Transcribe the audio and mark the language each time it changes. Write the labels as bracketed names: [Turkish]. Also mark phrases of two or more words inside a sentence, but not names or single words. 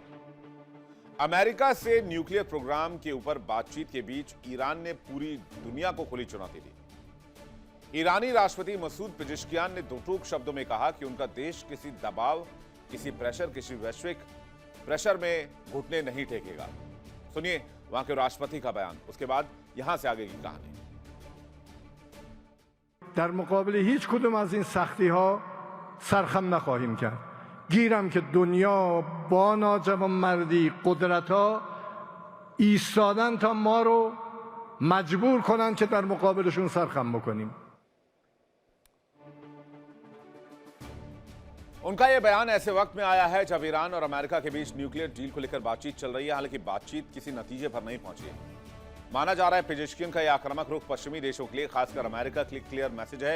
[Hindi] अमेरिका से [English] nuclear program [Hindi] के ऊपर बातचीत के बीच ईरान ने पूरी दुनिया को खुली चुनौती दी। ईरानी राष्ट्रपति मसूद पेजेश्कियान ने दो टूक शब्दों में कहा कि उनका देश किसी दबाव, किसी प्रेशर, किसी वैश्विक प्रेशर में घुटने नहीं टेकेगा। सुनिए वहां के राष्ट्रपति का बयान, उसके बाद यहां से आगे की कहानी। [Persian] در مقابل هیچ کدوم از این سختی ها سرخم نخواهیم کرد. گیرم که دنیا با ناجوانمردی قدرت ها ایستادن تا ما رو مجبور کنن که در مقابلشون سرخم بکنیم. [Hindi] उनका यह बयान ऐसे वक्त में आया है जब ईरान और अमेरिका के बीच [English] nuclear deal [Hindi] को लेकर बातचीत चल रही है। हालांकि बातचीत किसी नतीजे पर नहीं पहुंची है। माना जा रहा है पेजेश्कियान का यह आक्रामक रुख पश्चिमी देशों के लिए, खासकर अमेरिका के लिए [English] clear message [Hindi] है।